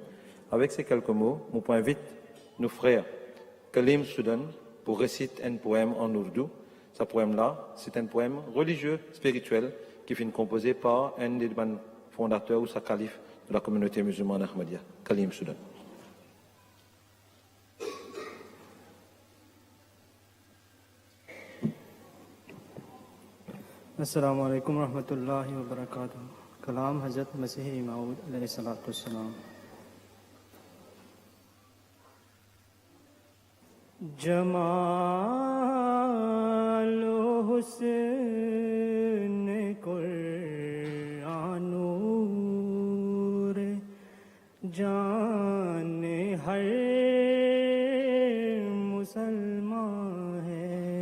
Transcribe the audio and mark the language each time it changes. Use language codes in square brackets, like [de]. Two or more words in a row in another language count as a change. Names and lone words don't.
[fr] Avec ces quelques mots, je invite nos frères Kalim Soudan pour réciter un poème en ourdou. Ce poème-là, c'est un poème religieux, spirituel, qui est composé par un des fondateurs ou sa calife de la communauté musulmane Ahmadiyya, Kalim Soudan. [ar] السلام علیکم ورحمۃ اللہ وبرکاتہ. [ur] کلام حضرت مسیح موعود [ar] علیہ الصلوۃ والسلام. [ur] جمال و حسن قرآن نور جان ہر مسلمان ہے.